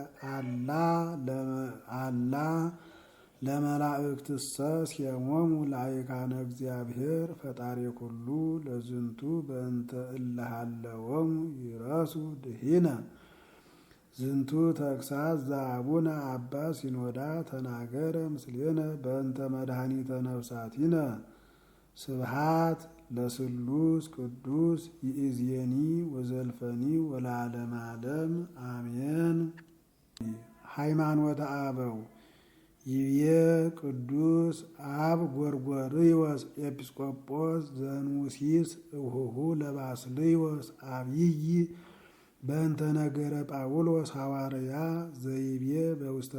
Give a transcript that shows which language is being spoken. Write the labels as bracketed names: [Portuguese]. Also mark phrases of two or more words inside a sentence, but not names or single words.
[Geez] አላ ለመላእክትሰ ሴሞሙ ላይካነ እግዚአብሔር ፈጣሪ ኩሉ ለዝንቱ በእንተ እለ ሀለወሙ ይረሱ ድኂነ ዝንቱ ተግሣጽ ዘአቡነ አባ ሲኖዳ ተናገረ ምስሌነ በእንተ መድኃኒተ ነፍሳቲነ ስብሃት ለስሉስ ቅዱስ ይእዜኒ ወዘልፈኒ ወለዓለመ ዓለም አሜን። ሃይማኖተ አበው ይቤ ቅዱስ አብ ጎርጎርዮስ ኤጲስቆጶስ ዘንውሲስ እሁሁ ለባስልዮስ አብይ በእንተ ነገረ ጳውሎስ ሐዋርያ ዘይቤ በውስተ